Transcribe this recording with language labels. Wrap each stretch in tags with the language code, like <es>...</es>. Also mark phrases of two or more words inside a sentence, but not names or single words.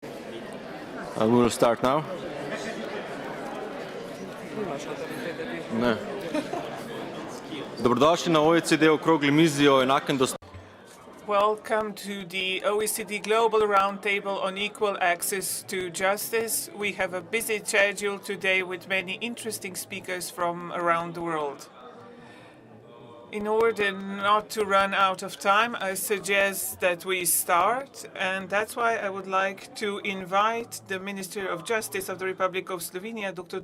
<en>We will start now.</en> <sl>Ne. Dobrodošli na OECD okrogli mizi o enakem dostopu.</sl> <en>Welcome to the OECD Global Roundtable on Equal Access to Justice. We have a busy schedule today with many interesting speakers from around the world. In order not to run out of time, I suggest that we start, and that's why I would like to invite the Minister of Justice of the Republic of Slovenia, Dr.</en>